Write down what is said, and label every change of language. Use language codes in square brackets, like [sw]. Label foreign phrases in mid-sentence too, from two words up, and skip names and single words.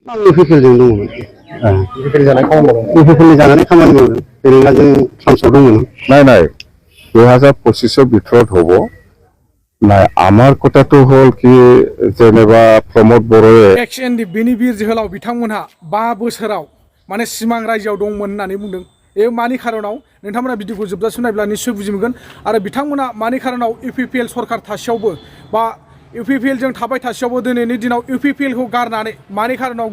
[brx] आं UPPLजों दङमोन। UPPL जानाय खामानि मावदों। UPPL जानानै खामानि मावदों। जेनेबा जों ट्रान्सफार दंमोन। [as] নাই 2025 ভিতৰত হ'ব নাই আমাৰ কথাটো হ'ল কি যেনেবা प्रमोद बर'ए [brx] एक्सएनडि बेनि बिर जोहोलाव बिथांमोनहा 5 बोसोराव माने सिमां रायजोआव दंमोन होननानै बुंदों। बे मानि खारनाव नोंथांमोना भिडिअखौ जोबजासिम नायब्ला निश्चय बुजि मोनगोन आरो बिथांमोना मानि खारनाव UPPL सरकार थासेयावबो बा UPPL जों थाबाय थासेयावबो दिनैनि दिनाव UPPL खौ गारनानै मानि खारनाव